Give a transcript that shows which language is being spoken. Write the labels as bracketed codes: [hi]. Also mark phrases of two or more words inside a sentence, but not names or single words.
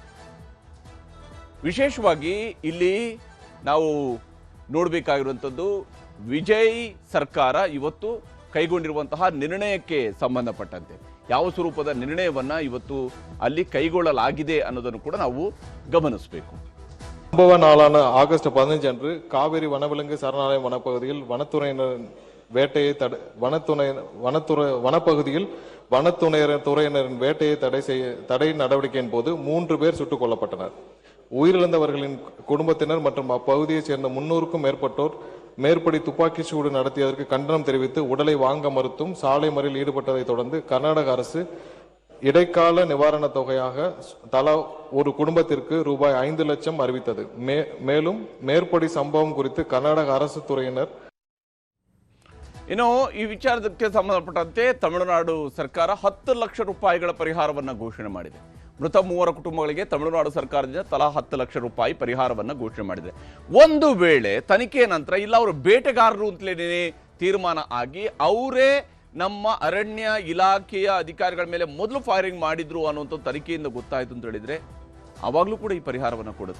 [kn] ವಿಶೇಷವಾಗಿ ಇಲ್ಲಿ ನಾವು ನೋಡಬೇಕಾಗಿರುವಂಥದ್ದು ವಿಜಯ್ ಸರ್ಕಾರ ಇವತ್ತು ಕೈಗೊಂಡಿರುವಂತಹ ನಿರ್ಣಯಕ್ಕೆ ಸಂಬಂಧಪಟ್ಟಂತೆ ಯಾವ ಸ್ವರೂಪದ ನಿರ್ಣಯವನ್ನ ಇವತ್ತು ಅಲ್ಲಿ ಕೈಗೊಳ್ಳಲಾಗಿದೆ ಅನ್ನೋದನ್ನು ಕೂಡ ನಾವು ಗಮನಿಸಬೇಕು. [ta] சம்பவ நாளான ஆகஸ்ட் 15 அன்று காவிரி வனவிலங்கு சரணாலய வனப்பகுதியில் வனத்துறையினரின் வேட்டையை தடை நடவடிக்கையின் போது 3 பேர் சுட்டுக் கொல்லப்பட்டனர். உயிரிழந்தவர்களின் குடும்பத்தினர் மற்றும் அப்பகுதியைச் சேர்ந்த 300க்கும் மேற்பட்டோர் மேற்படி துப்பாக்கி சூடு நடத்தியதற்கு கண்டனம் தெரிவித்து உடலை வாங்க மறுத்தும் சாலை மறியலில் ஈடுபட்டதை தொடர்ந்து கர்நாடக அரசு இடைக்கால நிவாரண தொகையாக தலா ஒரு குடும்பத்திற்கு ரூபாய் 5 லட்சம் அறிவித்தது. மேலும் மேற்படி சம்பவம் குறித்து கர்நாடக அரசு துறையினர் [kn] ಇನ್ನು ಈ ವಿಚಾರಕ್ಕೆ ಸಂಬಂಧಪಟ್ಟಂತೆ ತಮಿಳುನಾಡು ಸರ್ಕಾರ 10 ಲಕ್ಷ ರೂಪಾಯಿಗಳ ಪರಿಹಾರವನ್ನು ಘೋಷಣೆ ಮಾಡಿದೆ. ಮೃತ 3 ಕುಟುಂಬಗಳಿಗೆ ತಮಿಳುನಾಡು ಸರ್ಕಾರದಿಂದ ತಲಾ 10 ಲಕ್ಷ ರೂಪಾಯಿ ಪರಿಹಾರವನ್ನು ಘೋಷಣೆ ಮಾಡಿದೆ. ಒಂದು ವೇಳೆ ತನಿಖೆಯ ನಂತರ ಇಲ್ಲ ಅವರು ಬೇಟೆಗಾರರು ಅಂತಲೇ ತೀರ್ಮಾನ ಆಗಿ ಅವರೇ ನಮ್ಮ ಅರಣ್ಯ ಇಲಾಖೆಯ ಅಧಿಕಾರಿಗಳ ಮೇಲೆ ಮೊದಲು ಫೈರಿಂಗ್ ಮಾಡಿದ್ರು ಅನ್ನುವಂಥ ತನಿಖೆಯಿಂದ ಗೊತ್ತಾಯಿತು ಅಂತ ಹೇಳಿದ್ರೆ ಆವಾಗಲೂ ಕೂಡ ಈ ಪರಿಹಾರವನ್ನು ಕೊಡುತ್ತೆ.